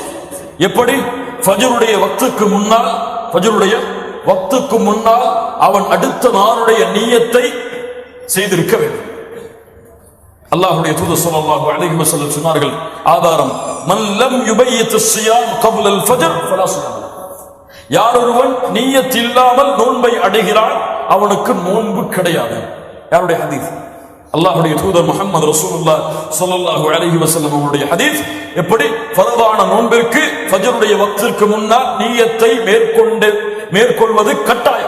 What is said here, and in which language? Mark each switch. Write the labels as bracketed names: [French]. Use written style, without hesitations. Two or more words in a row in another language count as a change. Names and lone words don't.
[Tamil] எப்படி? ஃபஜ்ருடைய வக்துக்கு முன்னால் அவன் அடுத்த நாளுடைய நியத்தை செய்திருக்க வேண்டும். அல்லாஹ்வுடைய தூதர் [Arabic] صلى الله عليه وسلم [Tamil] சொன்னார்கள், ஆதாரம், [Arabic] من لم يبيت الصيام قبل الفجر فلا صيام له. [Tamil] யார் ஒருவன் நியத் இல்லாமல் நோன்பை அடைகிறான் அவனுக்கு நோன்பு கிடையாது. யாருடைய ஹதீஸ்? அல்லாஹ்வுடைய தூதர் [Arabic] محمد رسول الله صلى الله عليه وسلم [Tamil] அவருடைய ஹதீஸ். எப்படி? ஃபர்தான நோன்பிற்கு ஃபஜ்ருடைய வக்திற்கு முன்னால் நியத்தை மேற்கொள்வது கட்டாயம்.